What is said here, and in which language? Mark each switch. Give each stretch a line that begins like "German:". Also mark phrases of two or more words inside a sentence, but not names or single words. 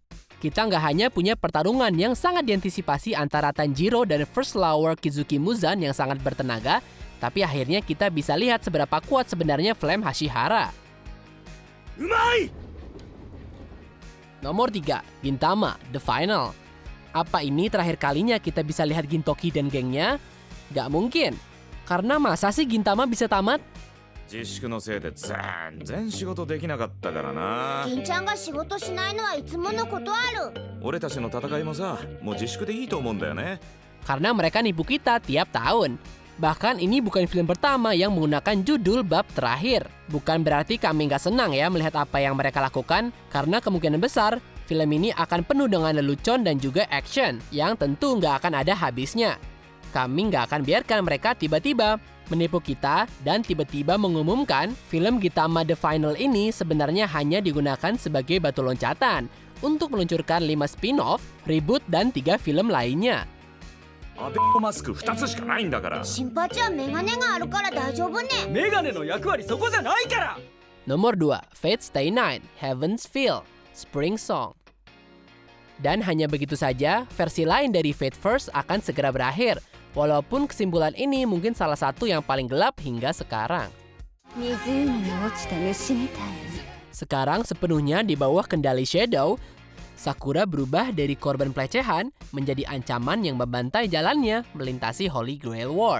Indonesian: Kita nggak hanya punya pertarungan yang sangat diantisipasi antara Tanjiro dan First Flower Kizuki Muzan yang sangat bertenaga, tapi akhirnya kita bisa lihat seberapa kuat sebenarnya Flame Hashihara.
Japanese: Umai!
Indonesian: Nomor 3, Gintama, The Final. Apa ini terakhir kalinya kita bisa lihat Gintoki dan gengnya? Gak mungkin, karena masa sih Gintama bisa tamat?
Japanese: 自粛のせいで全然仕事できなかったからな。銀ちゃんが仕事しないのはいつものことある。俺たちの戦いもさ、もう自粛でいいと思うんだよね。
Indonesian: Karena mereka nipu kita tiap tahun. Bahkan ini bukan film pertama yang menggunakan judul bab terakhir. Bukan berarti kami nggak senang ya melihat apa yang mereka lakukan, karena kemungkinan besar film ini akan penuh dengan lelucon dan juga action yang tentu nggak akan ada habisnya. Kami nggak akan biarkan mereka tiba-tiba menipu kita dan tiba-tiba mengumumkan film Gintama The Final ini sebenarnya hanya digunakan sebagai batu loncatan untuk meluncurkan 5 spin-off, reboot, dan 3 film lainnya.
Japanese: アベノマスク2つしかないんだから。新八はメガネがあるから大丈夫ね。メガネの役割そこじゃないから。
Indonesian: Nomor 2, Fate Stay Night, Heaven's Feel, Spring Song. Dan hanya begitu saja, versi lain dari Fate First akan segera berakhir. Walaupun kesimpulan ini mungkin salah satu yang paling gelap hingga sekarang. Sekarang sepenuhnya di bawah kendali Shadow, Sakura berubah dari korban pelecehan menjadi ancaman yang membantai jalannya melintasi Holy Grail War.